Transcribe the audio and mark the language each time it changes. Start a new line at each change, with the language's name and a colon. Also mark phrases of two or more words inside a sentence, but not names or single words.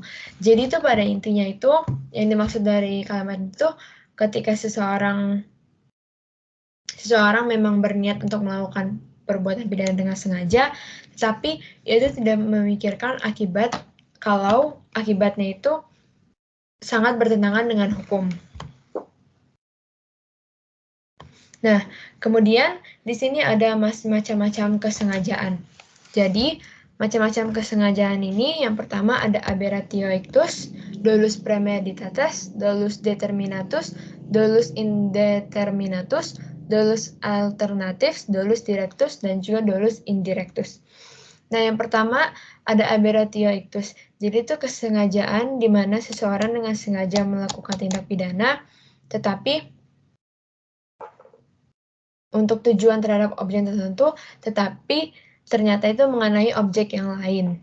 Indonesian: Jadi itu pada intinya itu, yang dimaksud dari kalimat itu, ketika seseorang memang berniat untuk melakukan perbuatan pidana dengan sengaja, tetapi ia itu tidak memikirkan akibat kalau akibatnya itu sangat bertentangan dengan hukum. Nah, kemudian di sini ada macam-macam kesengajaan. Jadi, macam-macam kesengajaan ini yang pertama ada
Latin: aberratio ictus dolus premeditatis, dolus determinatus, dolus indeterminatus, dolus alternatif, dolus directus,
Indonesian: dan juga
Latin: dolus indirectus.
Indonesian: Nah, yang pertama ada
Latin: aberratio ictus.
Indonesian: Jadi itu kesengajaan di mana seseorang dengan sengaja melakukan tindak pidana, tetapi untuk tujuan terhadap objek tertentu, tetapi ternyata itu mengenai objek yang lain.